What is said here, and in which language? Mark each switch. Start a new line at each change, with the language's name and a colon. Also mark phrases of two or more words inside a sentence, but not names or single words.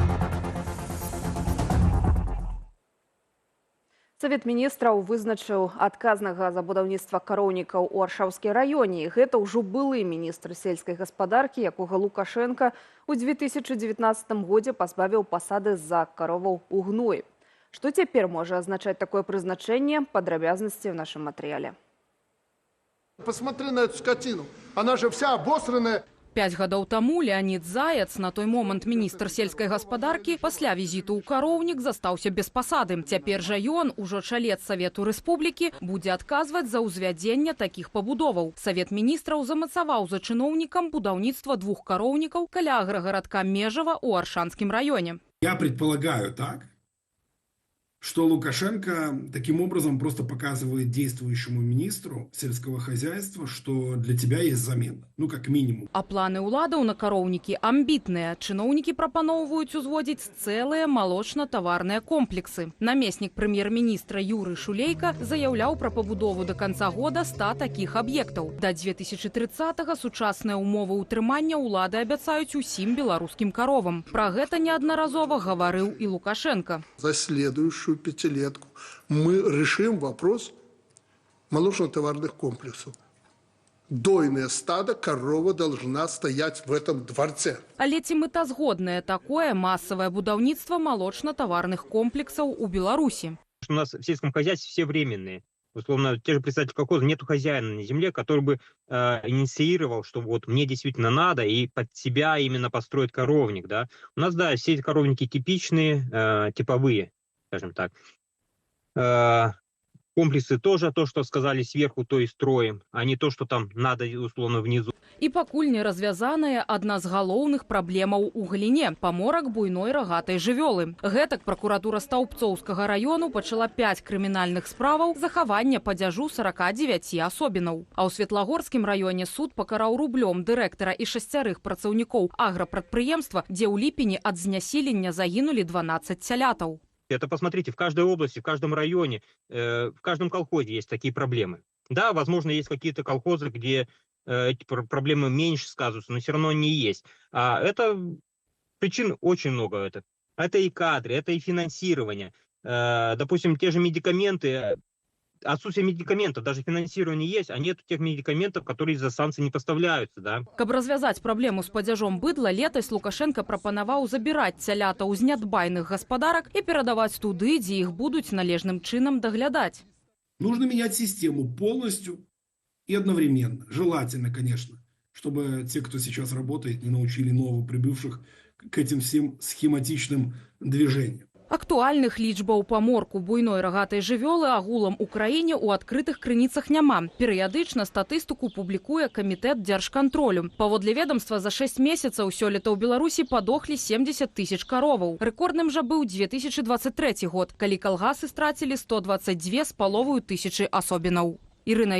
Belarusian: Савет міністраў вызначыў адказнага за будаўніцтва кароўнікаў у Аршаўскай раёне. Гэта ўжо былы міністр сельскай гаспадаркі, якога Лукашенка ў 2019 годзе пазбавіў пасады з-за кароваў у гной. Што цяпер можа азначаць такое прызначэнне? Падрабязнасці ў нашым матэрыяле.
Russian: Посмотри на эту скотину. Она же вся обосранная.
Belarusian: 5 гадоў таму Леонід Заяц, на той момант міністр сельскай гаспадаркі, пасля візіту ў кароўнік застаўся без пасады. Цяпер жа ён, ужо чалец Савету Рэспублікі, будзе адказваць за ўзвядзенне такіх пабудоваў. Савет міністраў замацаваў за чыноўнікам будаўніцтва 2 кароўнікаў каля аграгарадка Межава ў Аршанскім раёне.
Russian: Я предполагаю так, что Лукашенко таким образом просто показывает действующему министру сельского хозяйства, что для тебя есть замена, ну как минимум.
Belarusian: А планы ўладаў на кароўнікі амбітныя. Чыноўнікі прапаноўваюць узводзіць цэлыя малочна-таварныя комплексы. Намеснік прэм'ер-міністра Юры Шулейка заяўляў пра пабудову
Russian: до конца года
Belarusian: 100 такіх аб'ектаў. Да 2030-го сучасныя ўмовы ўтрымання ўлады абяцаюць усім беларускім каровам. Пра гэта неаднаразова гаварыў і Лукашенко.
Russian: За следующую пятилетку мы решим вопрос молочно-товарных комплексов. Дойное стадо, корова должна стоять в этом дворце.
Belarusian: Але ці мэтазгоднае
Russian: такое массовое
Belarusian: будаўніцтва молочно-товарных комплексаў у Беларусі?
Russian: У нас в сельском хозяйстве все временные. Условно, те же представители колхоза, нету хозяина на земле, который бы инициировал, что вот мне действительно надо, и под себя именно построить коровник. Да? У нас, да, все эти коровники типичные, типовые, скажем так. Комплексы тоже то, что сказали сверху, то и строим, а не то, что там надо условно внизу.
Belarusian: І пакуль не развязаная адна з галоўных праблемаў у галіне – паморак буйной рагатай жывёлы. Гэтак пракуратура Стаўбцоўскага раёну пачала 5 крымінальных справаў захавання падзяжу 49 асобінаў. А ў Светлагорскім раёне суд пакараў рублём дырэктара і 6 працаўнікоў аграпрадпрыемства, дзе ў ліпені ад знясілення загінулі 12 цялятаў.
Russian: Это посмотрите, в каждой области, в каждом районе, в каждом колхозе есть такие проблемы. Да, возможно, есть какие-то колхозы, где эти проблемы меньше сказываются, но все равно они есть. А это причин очень много. Это и кадры, это и финансирование. Допустим, те же медикаменты, отсутствие медикаментов, даже финансирование есть, а нет тех медикаментов, которые из-за санкций не поставляются. Да?
Belarusian: Каб развязаць праблему з падзяжом быдла, летась Лукашенко прапанаваў забіраць цялятаў з нядбайных гаспадарак і перадаваць туды, дзе іх будуць належным чынам даглядаць.
Russian: Нужно менять систему полностью и одновременно. Желательно, конечно, чтобы те, кто сейчас работает, не научили новоприбывших к этим всем схематичным движениям.
Belarusian: Актуальных лічбаў паморку буйной рагатай жывёлы агулам у краіне ў адкрытых крыніцах няма. Перыядычна статыстыку публікуе камітэт дзяржкантролю. Паводле ведомства за 6 месяцаў сёлета ў Беларусі падохлі 70 000 кароваў. Рэкордным жа быў 2023 год, калі калгасы страцілі 122,5 тысячы асобінаў.